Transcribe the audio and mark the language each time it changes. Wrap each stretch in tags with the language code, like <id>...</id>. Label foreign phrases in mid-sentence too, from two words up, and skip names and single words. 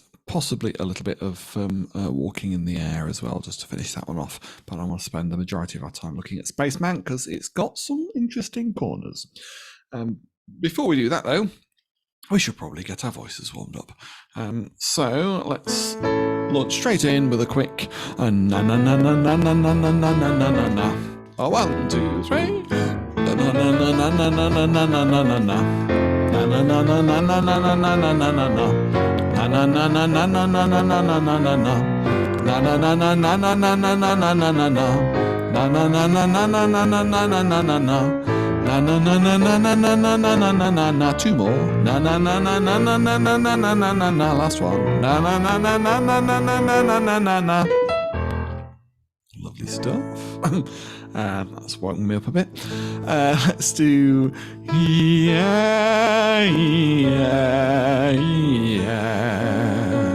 <en>Possibly a little bit of Walking in the Air as well, just to finish that one off. But I want to spend the majority of our time looking at Spaceman because it's got some interesting corners. Before we do that, though, we should probably get our voices warmed up. So let's launch straight in with a quick na na na na na na na na na na na na na. Oh, 1, 2, 3. Na na na na na na na na na na na na. Na na na na na na na na na na na na na. Na na na na na na na na na na na na na. Na na na na na na na na na na na na na. Na na na na na na na na na na na na na. Na na na na na na na na na na na na na. Two more. Na na na na na na na na na na na na na. Last one. Na na na na na na na na na na na na na. Lovely stuff. That's woken me up a bit. Let's do yeah, yeah, yeah.</en>